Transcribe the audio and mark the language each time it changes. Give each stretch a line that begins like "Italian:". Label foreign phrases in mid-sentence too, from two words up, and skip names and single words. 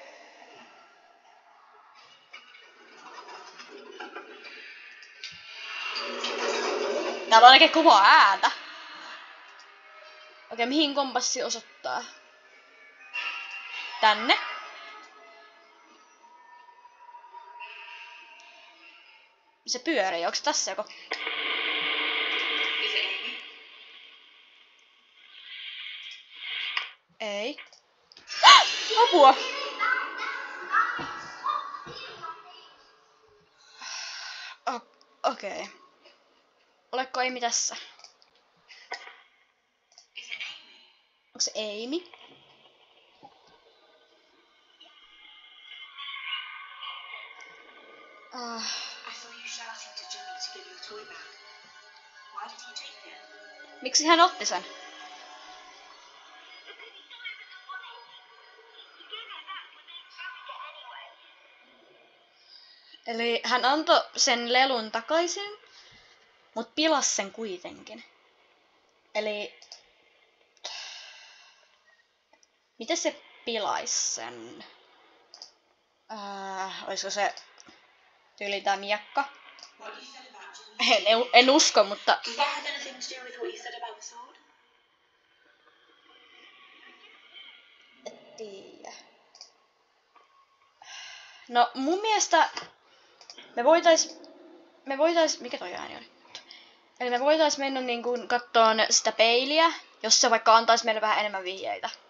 Finnish: Täällä on ainakin kovaa ääntä. Okei, mihin kompassi osoittaa? Tänne. Se pyörii, onks tässä joku?
English: Is it Amy?
Finnish: Ei. Apua! Okei. Oletko Amy tässä?
English: Is it Amy?
Finnish: Onko se Amy?
English: I saw you shouting to Jimmy to give your toy back. Why did he take it?
Finnish: Miksi hän otti sen? Eli hän antoi sen lelun takaisin, mut pilas sen kuitenkin. Eli miten se pilais sen? Olisiko se tyyli tää miekka?
English: What you said about Jimmy?
Finnish: En usko, mutta
English: Does that have anything to do with what you said about the sword?
Finnish: et tiedä. No mun mielestä me voitais, mikä toi ääni oli? Eli me voitais mennä niinku kattoon sitä peiliä, jos se vaikka antais meille vähän enemmän vihjeitä.